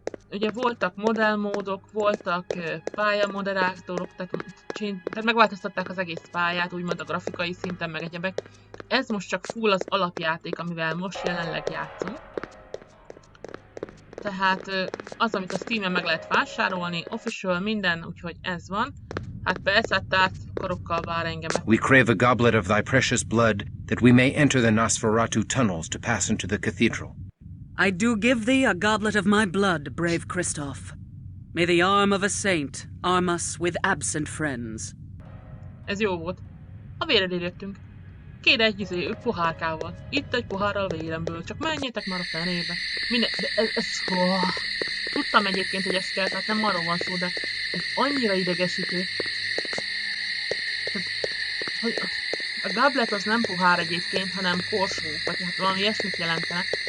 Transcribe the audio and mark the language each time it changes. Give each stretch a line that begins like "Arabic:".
Hungarian: Ugye voltak modellmódok, voltak pályamoderátorok, tehát megváltoztatták az egész pályát, úgymond a grafikai szinten, meg egyebek. Ez most csak full az alapjáték, amivel most jelenleg játszunk. Tehát az, amit a Steam-en meg lehet vásárolni, official minden, úgyhogy ez van. Hát persze, hát tárckorokkal vár engemet.
English: We crave a goblet of thy precious blood, that we may enter the Nosferatu tunnels to pass into the cathedral. I do give thee a goblet of my blood, brave Christoph. May the arm of a saint arm us with absent friends.
Hungarian: Ez jó volt. A véredért jöttünk. Kér egy pohárkával. Itt egy pohárral véremből. Csak menjetek már a fenébe. Minden... De ez... Tudtam egyébként, hogy ez kell, tehát nem arról van szó, de ez annyira idegesítő. Hogy a goblet az nem pohár egyébként, hanem korsó, vagy hát valami ilyesmit jelentene.